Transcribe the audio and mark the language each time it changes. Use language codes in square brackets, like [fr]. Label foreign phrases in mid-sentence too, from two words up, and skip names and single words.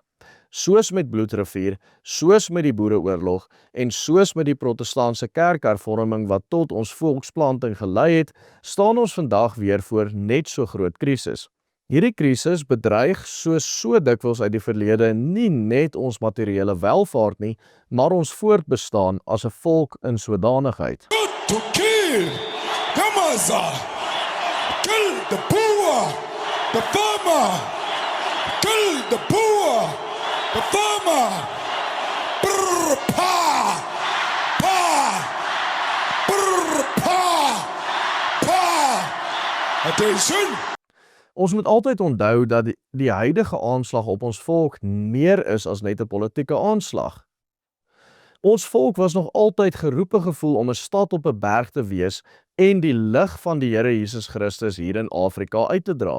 [af] Soos met Bloedrivier, soos met die Boereoorlog en soos met die protestantse kerkhervorming wat tot ons volksplanting gelei het, staan ons vandag weer voor net so groot krisis. Hierdie krisis bedreig soos so dikwels uit die verlede nie net ons materiële welvaart nie, maar ons voortbestaan as 'n volk in sodanigheid. [en] To kill Gaza, kill the poor, the farmer, kill the poor, the farmer. Brr, pa, pa, brr, pa, pa. Attention. [af] Ons moet altyd onthou dat die huidige aanslag op ons volk meer is as net 'n politieke aanslag. Ons volk was nog altyd geroepe gevoel om 'n stad op 'n berg te wees en die lig van die Here Jesus Christus hier in Afrika uit te dra.